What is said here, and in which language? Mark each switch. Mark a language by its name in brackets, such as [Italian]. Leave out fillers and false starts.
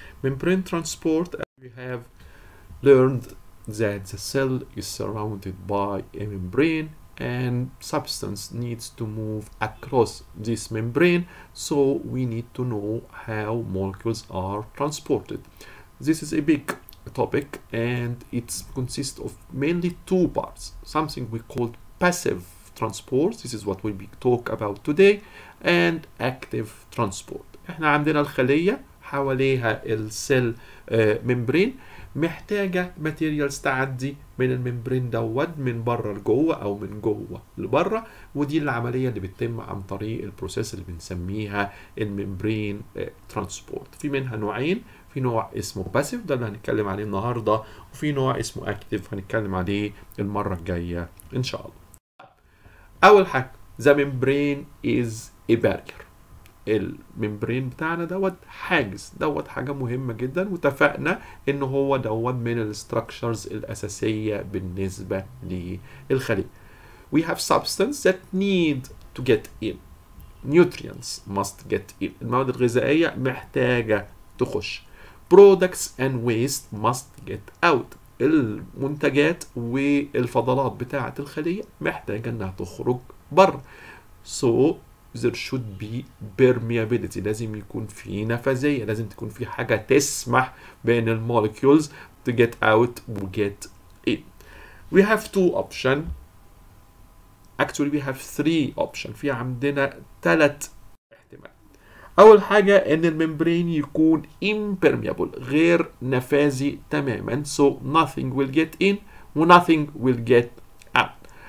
[English] Membrane transport, as we have learned that the cell is surrounded by a membrane and substance needs to move across this membrane, so we need to know how molecules are transported. This is a big topic and it consists of mainly two parts, something we call passive transport, this is what we'll be talk about today, and active transport. [Arabic] احنا عندنا الخلية حواليها السيل ممبرين محتاجة ماتيريالز تعدي من الممبرين دوت من بره لجوه او من جوه لبره، ودي العملية اللي بتتم عن طريق البروسيس اللي بنسميها الممبرين ترانسبورت. في منها نوعين، في نوع اسمه باسيف ده اللي هنتكلم عليه النهارده، وفي نوع اسمه اكتيف هنتكلم عليه المرة الجاية ان شاء الله. اول حاجة [English] the membrane is a barrier. [Arabic] الممبرين بتاعنا دوت حاجز، دوت حاجة مهمة جدا، واتفقنا ان هو دوت من الستراكشرز الاساسية بالنسبة للخلية. [English] We have substance that need to get in. Nutrients must get in. [Arabic] المواد الغذائية محتاجة تخش. [English] Products and waste must get out. [Arabic] المنتجات والفضلات بتاعة الخلية محتاجة انها تخرج بره. [English] So there should be permeability. [Arabic] لازم يكون في نفاذية، لازم تكون في حاجة تسمح بين المولكيولز [English] to get out [Arabic] و [English] get in. We have two options. Actually we have three options. [Arabic] في عندنا 3 احتمالات. أول حاجة إن الممبرين يكون impermeable، غير نفاذي تماما، [English] so nothing will get in [Arabic] و [English] nothing will get out.